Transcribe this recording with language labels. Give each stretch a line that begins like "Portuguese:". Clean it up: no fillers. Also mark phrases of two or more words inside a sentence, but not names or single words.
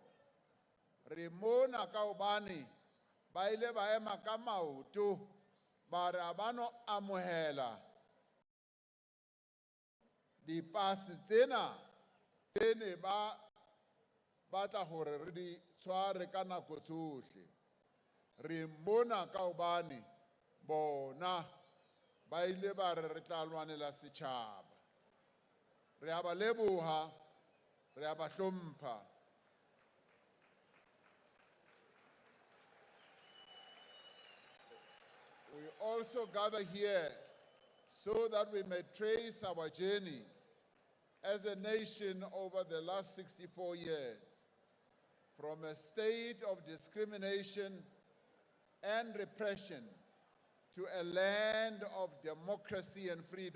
Southern Sotho: Re mona ka hobane ba ile ba ema ka maoto ba re ba no amohela dipasi tsena tsene ba batla hore re di tshware ka nako tsohle. Re mona ka hobane bona ba ile ba re re tla lwanela setjhaba. Re a ba leboha, re a ba hlompha.
English: We also gather here so that we may trace our journey as a nation over the last 64 years, from a state of discrimination and repression to a land of democracy and freedom.